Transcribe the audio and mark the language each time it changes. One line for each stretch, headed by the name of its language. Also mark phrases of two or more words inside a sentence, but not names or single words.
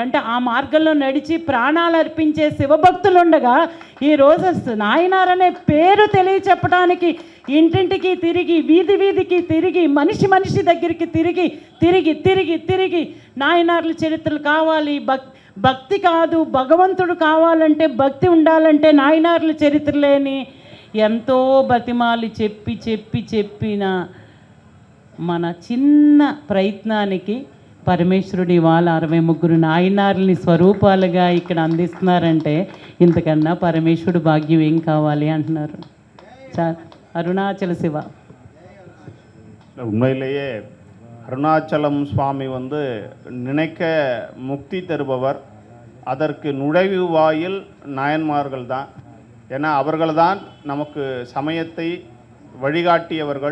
Telugu: అంటే ఆ మార్గంలో నడిచి ప్రాణాలు అర్పించే శివభక్తులు ఉండగా ఈరోజు నాయనార్ అనే పేరు తెలియచెప్పడానికి ఇంటింటికి తిరిగి, వీధికి తిరిగి, మనిషి దగ్గరికి తిరిగి నాయనార్ల చరిత్రలు కావాలి, భక్తి కాదు భగవంతుడు కావాలంటే, భక్తి ఉండాలంటే నాయనార్ల చరిత్రలేని ఎంతో బతిమాలి చెప్పిన మన చిన్న ప్రయత్నానికి పరమేశ్వరుడి వాళ్ళ 63 నాయనార్లని స్వరూపాలుగా ఇక్కడ అందిస్తున్నారంటే ఇంతకన్నా పరమేశ్వరుడు భాగ్యం ఏం కావాలి అంటున్నారు. అరుణాచల శివ.
Tamil: உண்மையிலேயே அருணாச்சலம் சுவாமி நினைக்க முக்தி தருபவர். அதற்கு நுழைவு வாயில் நாயன்மார்கள் தான். ஏன்னா அவர்கள்தான் நமக்கு சமயத்தை வழிகாட்டியவர்கள்.